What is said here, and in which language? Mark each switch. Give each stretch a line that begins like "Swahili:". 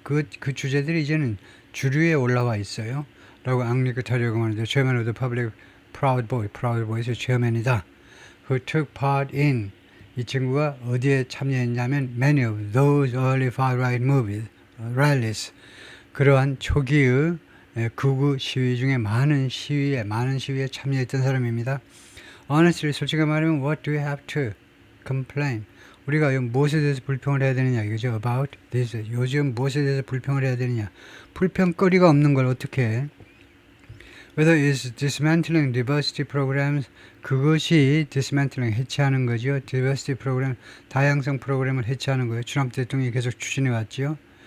Korean: 그 주제들이 이제는 주류에 올라와 있어요. 라고 앙리크 타려고 하는데,
English: Chairman of the Public, Proud Boy's chairman
Korean: 이다.
English: Who took part in,
Korean: 이 친구가 어디에 참여했냐면
English: many of those early far-right rallies,
Korean: 그러한 초기의 극우 시위 중에 많은 시위에 참여했던 사람입니다.
English: Honestly,
Korean: 솔직히 말하면
English: what do we have to complain?
Korean: 우리가 무엇에 대해서 불평을 해야 되느냐 이거죠.
English: About this.
Korean: 요즘 무엇에 대해서 불평을 해야 되느냐. 불평거리가 없는 걸 어떻게 해?
English: Whether it's dismantling diversity programs,
Korean: 그것이
English: dismantling,
Korean: 해체하는 거죠.
English: diversity program,
Korean: 다양성 프로그램을 해체하는 거예요. 트럼프 대통령이 계속 추진해 왔죠.